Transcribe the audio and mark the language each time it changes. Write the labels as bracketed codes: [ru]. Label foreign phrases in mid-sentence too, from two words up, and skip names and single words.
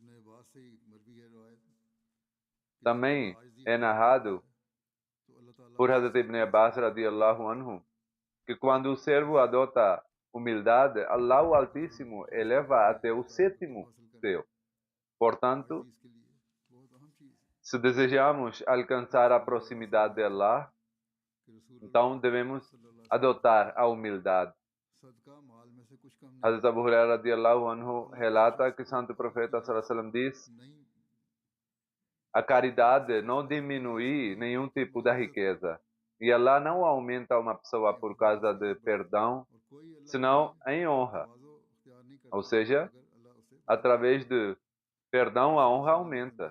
[pt] Também é narrado por Hazrat Ibn Abbas [ar] رضي الله عنه [pt] que quando o servo adota humildade, Allah o Altíssimo eleva até o sétimo céu. Portanto, se desejamos alcançar a proximidade de Allah, então devemos adotar a humildade. Hazrat Abu Hurairah [ar] رضي الله عنه [pt] relata que o santo profeta [ar] صلى الله عليه وسلم [pt] diz: a caridade não diminui nenhum tipo da riqueza. E Allah não aumenta uma pessoa por causa de perdão, senão em honra. Ou seja, através de perdão a honra aumenta.